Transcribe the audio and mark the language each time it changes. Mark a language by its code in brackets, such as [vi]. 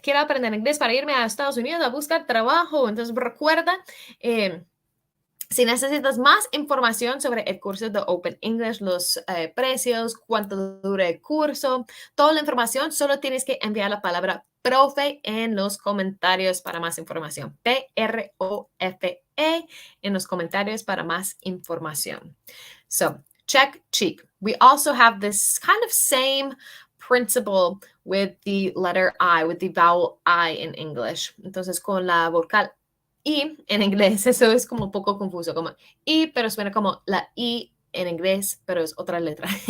[es] Quiero aprender inglés para irme a Estados Unidos a buscar trabajo. Entonces recuerda, si necesitas más información sobre el curso de Open English, los precios, cuánto dura el curso, toda la información, solo tienes que enviar la palabra profe en los comentarios para más información. PROFE en los comentarios para más información. [en] So, check, cheek. We also have this kind of same principle with the letter I, with the vowel I in English. [es] Entonces, con la vocal I en inglés, eso es como un poco confuso, como I, pero suena como la I en inglés, pero es otra letra.